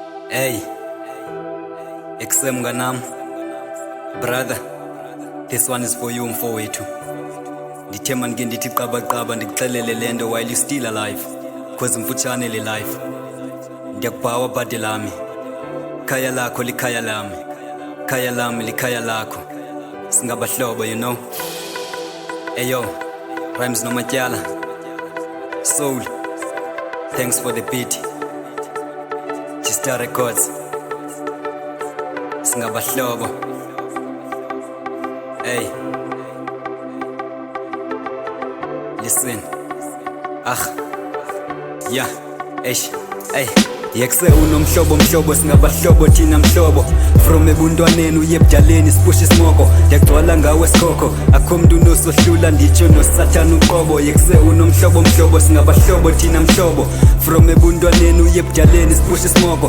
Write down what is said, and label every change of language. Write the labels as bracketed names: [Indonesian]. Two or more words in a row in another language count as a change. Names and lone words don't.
[English] Hey, XM Ganam, brother, this one is for you mfowethu. [Xhosa] Ndithema ngike ndithi qaba ndikuxelele lento [English] while you still alive, [Xhosa] cause mfutshane le life. Ndiyakubhawa bhade lami, khaya lakho likhaya lami, khaya lami likhaya lakho. Singabahlobo, [English] you know. Ayo, Rhymes Nomatyala, Soul, thanks for the beat. [Xhosa] Star Records, singabahlobo. [English] Hey, listen. Yeah, hey. [Xhosa] Yekse unomhlobo singabahlobo thina mhlobo. From ebuntwaneni uye ebudaleni sipushe isimoko. Ndiyagcwala ngawe sikhokho, akho mntu unosohlula nditsho nosathana uqobo. Yekse unomhlobo singabahlobo thina mhlobo. From ebuntwaneni uye ebudaleni sipushe isimoko.